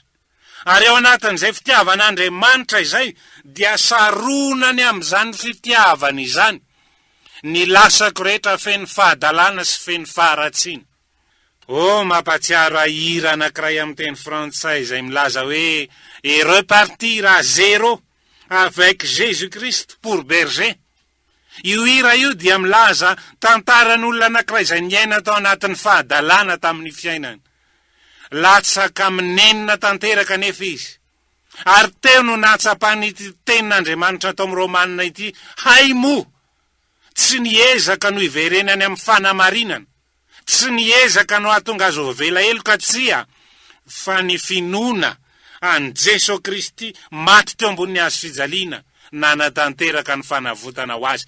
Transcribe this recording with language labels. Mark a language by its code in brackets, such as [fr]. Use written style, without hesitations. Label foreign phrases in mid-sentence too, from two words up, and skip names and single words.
[mg] Ary ao anatin'izay fitiavan'Andriamanitra izay dia saronany amin'izany fitiavana izany ny lasako rehetra feno fahadalana sy feno faharatsiana. Mampatsiaro hira anankiray amin'ny teny frantsay izay milaza hoe [fr] et repartir à zéro avec Jésus-Christ pour berger. [mg] Io hira io dia milaza tantaran'olona anankiray izay niaina tao anatin'ny fahadalàna tamin'ny fiainany. Latsaka amin'enina tanteraka nefa izy. Ary teo no nahatsapany tenin'Andriamanitra tao amin'ny Romanina ity, hay moa, tsy niezaka no iverenany amin'ny fanamarinana, tsy niezaka no hahatonga azy ho vela ka tsia, fa ny finoana an Jesosy Kristy maty teo ambony hazo fijaliana nanatanteraka ny fanavotana ho azy.